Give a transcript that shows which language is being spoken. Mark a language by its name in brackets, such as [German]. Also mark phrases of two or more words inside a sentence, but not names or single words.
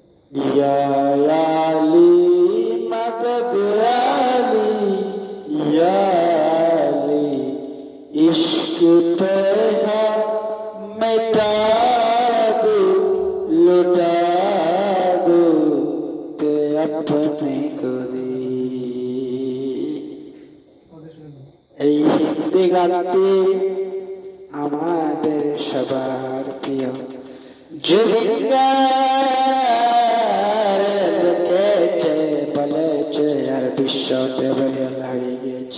[Hindi] या अली मदद अली या अली इश्क तेरा मिटा दो लुटा दो ते अपने को दी। [Bangla] এই হিন্দি গানটি আমাদের সবার প্রিয়। জুবিন লিখেছে বলেছে আর বিশ্বতে ভাইরাল হয়ে গেছে।